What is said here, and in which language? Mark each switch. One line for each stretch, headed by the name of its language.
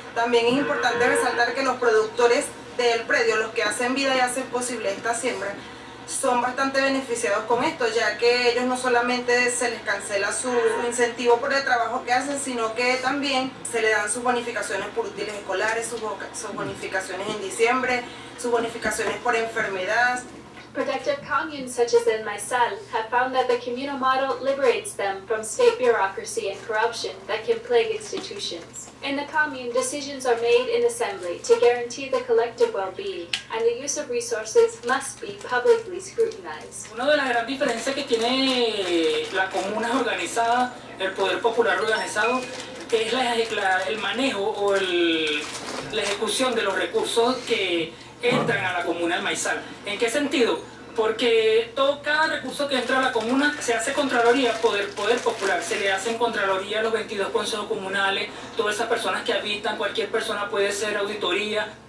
Spanish: También es importante resaltar que los productores del predio, los que hacen vida y hacen posible esta siembra, son bastante beneficiados con esto, ya que ellos no solamente se les cancela su incentivo por el trabajo que hacen, sino que también se le dan sus bonificaciones por útiles escolares, sus bonificaciones en diciembre, sus bonificaciones por enfermedad.
English: Productive communes such as El Maizal have found that the communal model liberates them from state bureaucracy and corruption that can plague institutions. In the commune, decisions are made in assembly to guarantee the collective well-being, and the use of resources must be publicly scrutinized.
Spanish: Una de las grandes diferencias que tiene la comuna organizada, el poder popular organizado, es el manejo o la ejecución de los recursos que entran a la comuna del Maizal. ¿En qué sentido? Porque cada recurso que entra a la comuna se hace contraloría, poder popular, se le hacen contraloría a los 22 consejos comunales, todas esas personas que habitan, cualquier persona puede hacer auditoría.